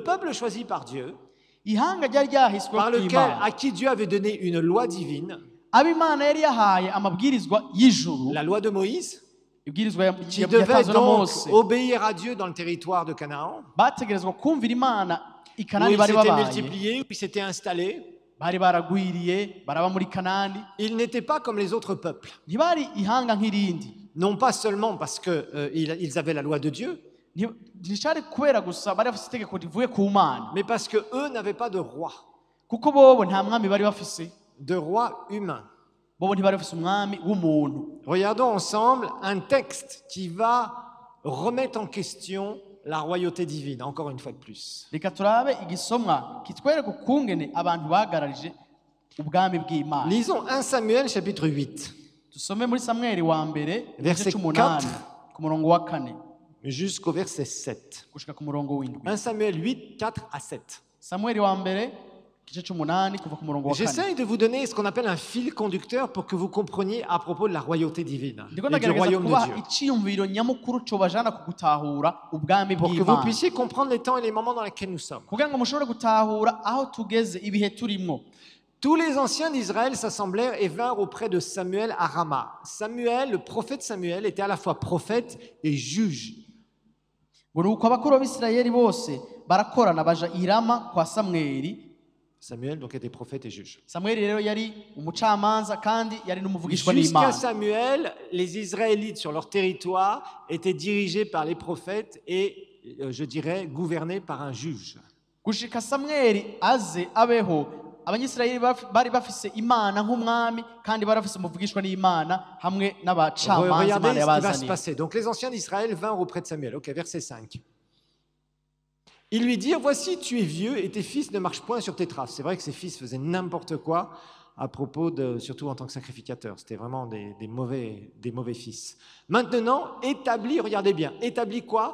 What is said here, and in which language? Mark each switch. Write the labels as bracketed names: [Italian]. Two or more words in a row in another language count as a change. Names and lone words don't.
[French] peuple choisi par Dieu, [Rundi] ihanga ryari ryahiswe [French] par lequel, [Rundi] kw'Imana [French] à qui Dieu avait donné une loi divine, [Rundi] ab'Imana yari yahaye amabwirizwa y'ijuru [French] la loi de Moïse, [Rundi] ibwirizwa [French] qui devait [Rundi] yatanzwe na [French] donc [Rundi] Mose [French] obéir à Dieu dans le territoire de Canaan, [Rundi] bategerezwa kumvira Imana i [French] où [Rundi] Kanani [French] ils [Rundi] bari [French] s'étaient [Rundi] babaye [French] multipliés, où ils s'étaient installés. [Rundi] bari baragwiriye baraba muri Kanani [French] Ils n'étaient pas comme les autres peuples, [Rundi] ntibari ihanga nk'irindi [French] non pas seulement parce qu'ils avaient la loi de Dieu, [Rundi] ntishari kubera gusa bari bafise itegeko rivuye ku Mana [French] mais parce qu'eux n'avaient pas de roi, [Rundi] kuko bobo nta mwami bari bafise [French] de roi humain. [Rundi] bobo ntibari bafise umwami w'umuntu. [French] Regardons ensemble un texte qui va remettre en question la royauté divine, encore une fois de plus. [Rundi] Reka turabe igisomwa kitwereka ukungene abantu bagararije ubwami bw'Imana. [French] Lisons 1 Samuel chapitre 8, [Rundi] Tusome muri Samweli wa mbere [French] Verset [Rundi] igice c'umunani [French] 4. [Rundi] ku murongo wa 4 [French] jusqu'au verset 7. [Rundi] gushika ku murongo w'indwi. [French] 1 Samuel 8, 4 à 7. [Rundi] Samweli wa mbere igice c'umunani kuva ku murongo wa 4. [French] J'essaye de vous donner ce qu'on appelle un fil conducteur pour que vous compreniez à propos de la royauté divine [Rundi] Ndiko [French] et du [Rundi] ndagerageza [French] royaume de [Rundi] kubaha [French] Dieu. [Rundi] iciyumviro nyamukuru cobajana ku gutahura ubwami [French] Pour que vous [Rundi] bw'Imana [French] puissiez comprendre les temps et les moments dans lesquels nous sommes. [Rundi] kugira ngo mushobore gutahura aho tugeze ibihe turimwo. [French] Tous les anciens d'Israël s'assemblèrent et vinrent auprès de Samuel à Rama. Samuel, le prophète Samuel, était à la fois prophète et juge. [Rundi] ngo nuko abakuru b'Isirayeli bose barakorana baja i Rama kwa Samweli. [French] Samuel donc était prophète et juge. [Rundi] Samweli rero yari umucamanza kandi yari n'umuvugishwa [French] Jusqu'à [Rundi] n'Imana. [French] Samuel, les Israélites sur leur territoire étaient dirigés par les prophètes et, je dirais, gouvernés par un juge. [Rundi] Gushika Samweli aze abeho abanyisirayeli bari bafise Imana nk'umwami kandi bari bafise umuvugishwa n'Imana hamwe n'abacamanza [French] Regardez [Rundi] Imana [French] ce qui va se [Rundi] yabazaniye. [French] passer. Donc les anciens d'Israël vinrent auprès de Samuel. Ok, verset 5. Ils lui dirent, voici, tu es vieux et tes fils ne marchent point sur tes traces. C'est vrai que ses fils faisaient n'importe quoi à propos de, surtout en tant que sacrificateurs. C'était vraiment des mauvais fils. Maintenant, établis, regardez bien, établis quoi?